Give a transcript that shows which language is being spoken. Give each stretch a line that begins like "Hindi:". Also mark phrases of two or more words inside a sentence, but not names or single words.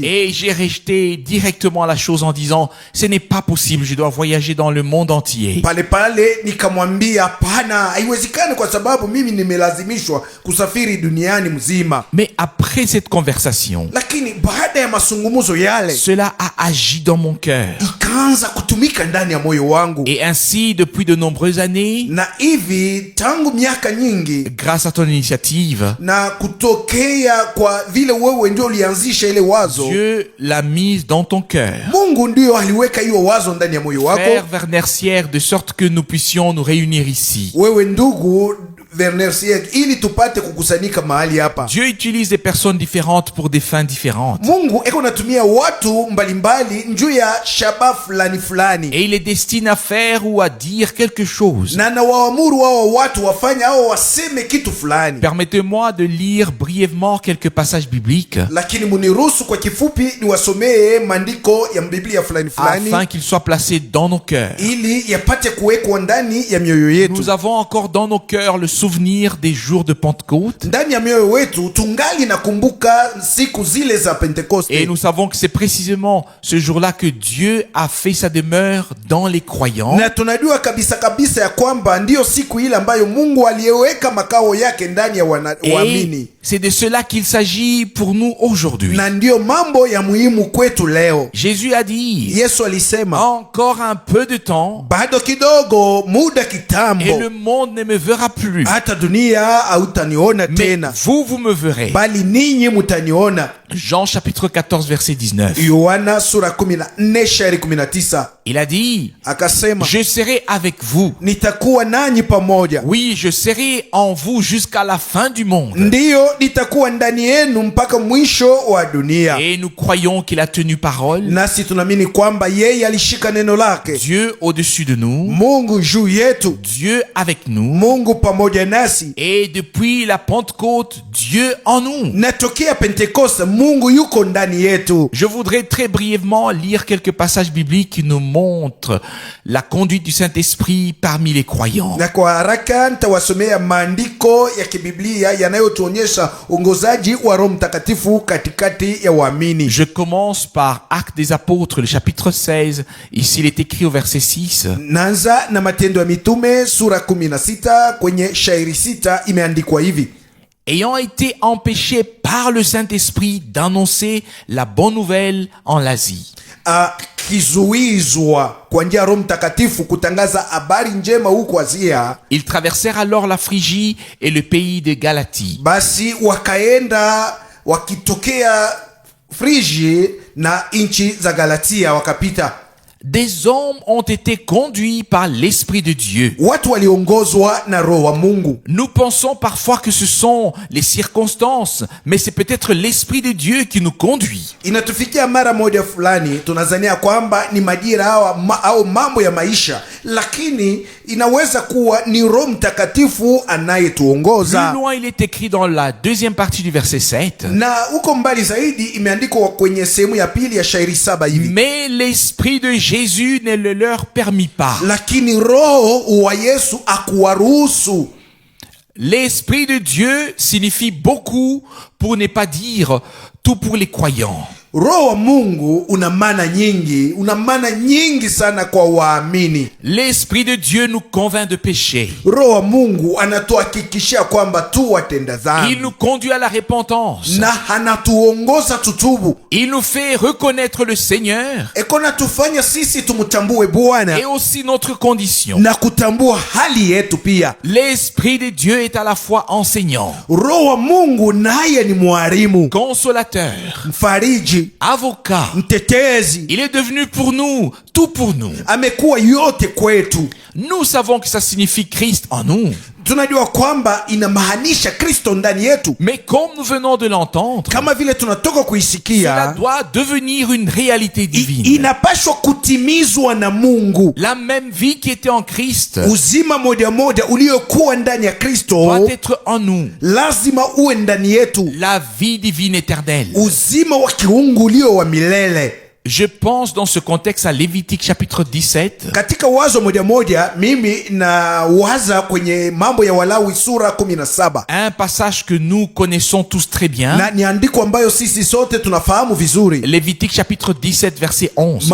French: Et j'ai rejeté directement la chose en disant, ce n'est pas possible, je dois voyager dans le monde entier.
Swahili: Pale nikamwambia hapana, haiwezekani kwa sababu mimi nimelazimishwa kusafiri duniani mzima.
French: Mais après cette conversation,
Swahili: lakini baada ya masungumuzo yale,
French: cela a agi dans mon cœur.
Swahili: Ikaanza kutumika ndani ya moyo wangu.
French: Et ainsi, depuis de nombreuses années,
Swahili: na hivi tangu miaka nyingi,
French: grâce à ton initiative,
Swahili: na kutokea kwa vile wewe ndio ulianzisha ile wazo,
French: Dieu l'a mise dans ton cœur.
Swahili: Mungu ndio aliweka hiyo wazo ndani ya moyo wako.
French: Frère Werner Sieg, de sorte que nous puissions nous réunir ici.
Swahili: Wewe ndugu Werner Sieg, ili tupate kukusanyika mahali hapa.
French: Dieu utilise des personnes différentes pour des fins différentes.
Swahili: Mungu eko natumia watu mbalimbali njuu ya shaba fulani fulani,
French: Et il les destine à faire ou à dire quelque chose.
Swahili: na nawaamuru wao watu wafanye au waseme kitu fulani.
French: Permettez-moi de lire brièvement quelques passages bibliques
Swahili: Lakini muniruhusu kwa kifupi niwasomee maandiko ya Biblia fulani fulani,
French: afin qu'ils soient placés dans nos cœurs.
Swahili: ili yapate kuwekwa ndani ya mioyo yetu.
French: Nous avons encore dans nos cœurs le souvenir des jours de Pentecôte.
Swahili: Ndani ya mioyo wetu tungali nakumbuka siku zile za Pentekoste.
French: Et nous savons que c'est précisément ce jour-là que Dieu a fait sa demeure dans les croyants.
Swahili: Na tunajua kabisa kabisa ya kwamba ndiyo siku ile ambayo Mungu aliyeweka makao yake ndani ya waamini.
French: Et c'est de cela qu'il s'agit pour nous aujourd'hui.
Swahili: Na ndiyo mambo ya muhimu kwetu leo.
French: Jésus a dit,
Swahili: Yesu alisema,
French: encore un peu de temps,
Swahili: bado kidogo, muda
French: et
Swahili: kitambo,
French: le monde ne me verra plus.
Swahili: hata dunia hautaniona
French: Mais
Swahili: tena,
French: vous me verrez.
Swahili: bali ninyi mutaniona.
French: Jean chapitre 14 verset 19.
Swahili: Yohana sura 14 shairi 19.
French: Il a dit,
Swahili: Akasema,
French: je serai avec vous.
Swahili: nitakuwa nanyi pamoja.
French: Oui, je serai en vous jusqu'à la fin du monde.
Swahili: Ndiyo, nitakuwa ndani yenu mpaka mwisho wa dunia.
French: Et nous croyons qu'il a tenu parole.
Swahili: Nasi tunaamini kwamba yeye alishika neno lake.
French: Dieu au-dessus de nous.
Swahili: Mungu juu yetu,
French: Dieu avec nous.
Swahili: Mungu pamoja nasi.
French: Et depuis la Pentecôte, Dieu en nous.
Swahili: Na tokea Pentekoste, Mungu yuko ndani yetu.
French: Je voudrais très brièvement lire quelques passages bibliques qui nous montrent la conduite du Saint-Esprit parmi les croyants.
Swahili: Na kwa haraka nitawasomea maandiko ya kibiblia yanayotuonyesha uongozaji wa Roho Mtakatifu katikati ya waamini.
French: Je commence par Actes des Apôtres, le chapitre 16. Ici, il est écrit au verset 6.
Swahili: Naanza na Matendo ya Mitume sura 16 kwenye shairi 6 imeandikwa hivi:
French: Ayant été empêchés par le Saint-Esprit d'annoncer la bonne nouvelle en l'Asie.
Swahili: Kizuizwa kwa njia ya Roho Mtakatifu kutangaza habari njema huko Asia.
French: Ils traversèrent alors la Phrygie et le pays de Galatie.
Swahili: Basi wakaenda wakitokea Friji na nchi za Galatia wakapita.
French: Des hommes ont été conduits par l'Esprit de Dieu.
Swahili: Watu waliongozwa na Roho wa Mungu.
French: Nous pensons parfois que ce sont les circonstances, mais c'est peut-être l'Esprit de Dieu qui nous conduit.
Swahili: Inatufikia mara moja fulani tunazania kwamba ni majira au mambo ya maisha, lakini inaweza kuwa ni Roho Mtakatifu anayetuongoza.
French: Plus loin, il est écrit dans la deuxième partie du verset 7.
Swahili: Na huko mbali zaidi imeandikwa kwenye sehemu ya pili ya shairi 7 hivi:
French: Mais l'Esprit de Jésus ne le leur permit pas.
Swahili: Lakini Roho wa Yesu akuwaruhusu.
French: L'Esprit de Dieu signifie beaucoup, pour ne pas dire tout, pour les croyants.
Swahili: Roho wa Mungu una maana nyingi sana kwa waamini.
French: L'Esprit de Dieu nous convainc de péché.
Swahili: Roho wa Mungu anatuhakikishia kwamba tu watenda dhambi.
French: Il nous conduit à la repentance.
Swahili: Na anatuongoza tutubu.
French: Il nous fait reconnaître le Seigneur
Swahili: Ekona tufanya sisi tumtambue Bwana
French: et aussi notre condition.
Swahili: na kutambua hali yetu pia.
French: L'Esprit de Dieu est à la fois enseignant,
Swahili: Roho wa Mungu naye ni mwalimu,
French: consolateur,
Swahili: mfariji,
French: avocat.
Swahili: mtetezi.
French: Il est devenu pour nous, tout pour nous.
Swahili: Amekuwa yote kwetu.
French: Nous savons que ça signifie Christ en nous.
Swahili: Tunajua kwamba inamaanisha Kristo ndani yetu.
French: Mais comme nous venons de l'entendre,
Swahili: Kama vile tunatoka
French: cela
Swahili: kuisikia,
French: doit devenir une réalité divine.
Swahili: inapaswa kutimizwa na Mungu.
French: La même vie qui était en Christ
Swahili: Uzima moja moja uliokuwa ndani ya Kristo
French: doit être en nous.
Swahili: lazima uwe ndani yetu.
French: La vie divine éternelle.
Swahili: Uzima wa kiungu ulio wa milele.
French: Je pense dans ce contexte à Lévitique chapitre 17.
Swahili: Katika wazo moja moja mimi na waza kwenye Mambo ya Walawi sura 17.
French: Un passage que nous connaissons tous très bien.
Swahili: Na ni andiko ambayo sisi sote tunafahamu vizuri.
French: Lévitique chapitre 17 verset 11.